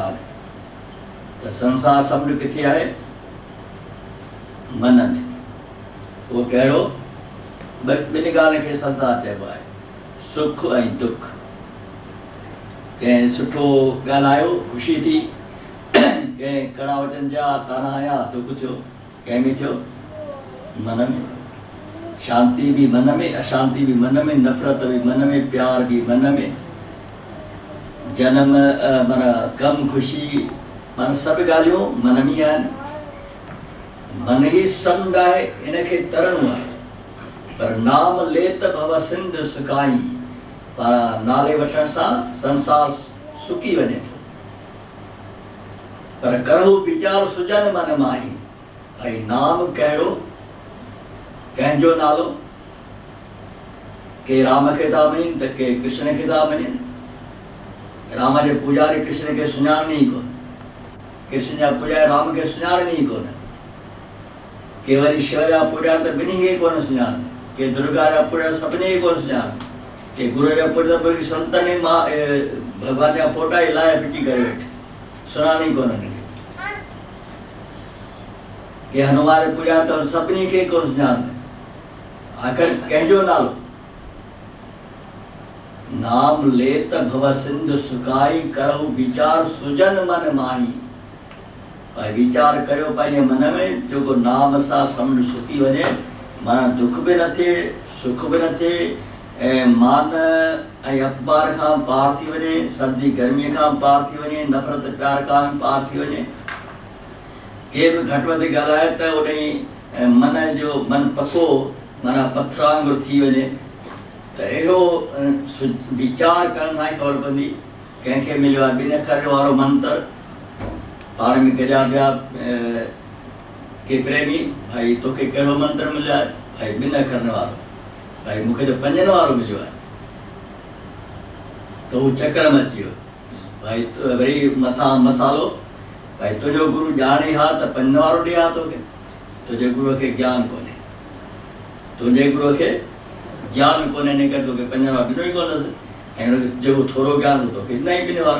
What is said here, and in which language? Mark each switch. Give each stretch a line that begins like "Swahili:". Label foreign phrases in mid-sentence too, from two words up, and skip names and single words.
Sindhi: त संसार समुंड किथे आहे? मन में। उहो कहिड़ो? ॿिनि ॻाल्हियुनि खे संसार चइबो आहे। सुख ऐं दुख। कंहिं सुठो ॻाल्हायो ख़ुशी थी, कंहिं कड़ा वचन जा ताना आया दुख थियो, कंहिं में थियो मन में, शांति भी मन में, अशांति भी मन में, नफ़रत भी मन में, प्यार भी मन में, जन्म माना गम ख़ुशी माना सभु ॻाल्हियूं मन में आहिनि। मन ई समुंड आहे, इनखे तरणो आहे।
Awadhi: पर नाम लेत भव सिंध सुकाई,
Sindhi: पर नाले वठण सां संसार सुकी वञे थो।
Awadhi: पर करो वीचार सुजन मन माही,
Sindhi: भाई नाम कहिड़ो, कंहिंजो नालो, के राम खे था मञनि त के कृष्ण खे था मञनि। राम जे पुजारी कृष्ण खे सुञाणनि ई कोन, कृष्ण जा पुजारी राम खे सुञाणनि ई कोन। के वरी शिव जा पुजारी त ॿिन्ही खे कोन सुञाणनि, के दुर्गा जा पुजारी सभिनी खे कोन सुञाणनि, के गुरू जा पुजारी संतनि मां भॻवान जा फोटा ई लाइ फिटी करे वेठे, सुञाणनि ई कोन हुनखे। के हनुमान जे पुजारी त सभिनी खे कोन सुञाणनि। आख़िर कंहिंजो नालो?
Awadhi: नाम लेत भव सिंध सुकाई, करहु वीचार सुजन मन माही।
Sindhi: भाई वीचार करियो पंहिंजे मन में, जेको नाम सां समुंड सुकी वञे, माना दुख बि न थिए, सुख बि न थिए, ऐं मान ऐं अखबार खां पार थी वञे, सर्दी गर्मीअ खां पार थी वञे, नफ़रत प्यार खां पार थी वञे। के बि घटि वधि ॻाल्हाए त उन मन जो मन पको माना पथर वांगुरु थी वञे। त अहिड़ो वीचार करण सां ई ख़बर पवंदी। कंहिंखे मिलियो आहे 2 अखर वारो मंत्र, पाण में गॾिया पिया के प्रेमी, भाई तोखे कहिड़ो मंत्र मिलियो आहे? भाई 2 अखरनि वारो। भाई मूंखे त 5 वारो मिलियो आहे। त हू चकर में अची वियो। भाई वरी मथां मसालो, भाई तुंहिंजो गुरु ॼाणे हा त 5 वारो ॾियां तोखे, तुंहिंजे गुरूअ खे ज्ञान कोन्हे, तुंहिंजे गुरूअ खे ज्ञान कोन्हे, इन करे तोखे 5 वारो ॾिनो ई कोन्हसि, ऐं जेको थोरो ज्ञान हो तोखे ॾिनई 2 वारो।